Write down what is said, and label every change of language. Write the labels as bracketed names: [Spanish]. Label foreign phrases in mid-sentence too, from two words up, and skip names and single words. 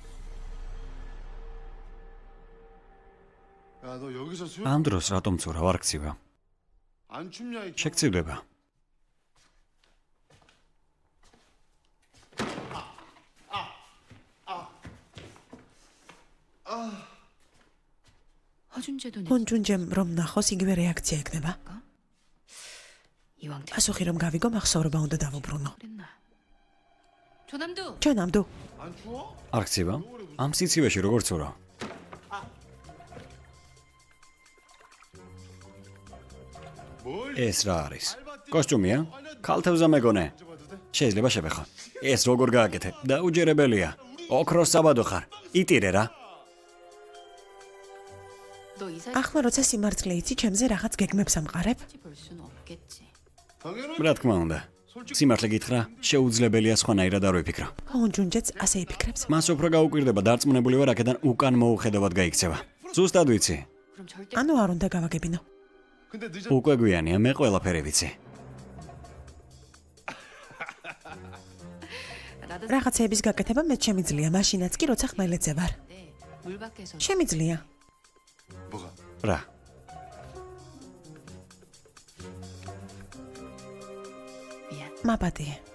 [Korean] 야, 너 여기서 수영 [Georgian] ამ დროს რატომ ცურავ არ გცივა? [Korean] 안 춥냐 이 [Georgian] შეგწივდება. [Korean] 허준재도 내 [Georgian] ჰონჯუნჯემ რომ ნახოს იგივე რეაქცია ექნება. [Korean] 이왕 [Georgian] პასუხი რომ გავიგო, მახსოვრობა უნდა დავუბრუნო. [Korean] 그랬나 조남도 [Georgian] ჩვენამდე [Korean] 안 추워? [Georgian] არ გცივა? ამ სიცივეში როგორ ცურავ? [Korean] 뭘 [Georgian] ეს რა არის? კოსტუმია? კალთევზა მეგონე. [Korean] 봐도 돼? [Georgian] შეიძლება შევეხო. ეს როგორ გააკეთე? დაუჯერებელია. ოქროს საბადო ხარ. იტირე რა. [Korean] 너 이사 [Georgian] ახლა როცა სიმართლე იცი, ჩემზე რაღაც გეგმებს ამყარებ? [Korean] 볼 수는 없겠지 당연히 [Georgian] რა თქმა უნდა. სიმართლე გითხრა, შეუძლებელია სხვანაირად არ ვიფიქრო. ჰონჯუნჯეც ასე იფიქრებს. მას უფრო გაუკვირდება, დარწმუნებული ვარ, აქედან უკან მოუხედავად გაიქცევა. ზუსტად ვიცი. [Korean] 그럼 절대 [Georgian] ანუ არ უნდა გავაგებინო. [Korean] 근데 늦어 [Georgian] უკვე გვიანია, მე ყველაფერი ვიცი. [Korean] 나도 [Georgian] რაღაცების გაკეთება მეც შემიძლია, მაშინაც კი როცა ხმელეთზე ვარ. [Korean] 물 밖에서 [Georgian] შემიძლია. [Korean] 뭐가? [Georgian] რა? [Korean] 미안 [Georgian] მაპატი.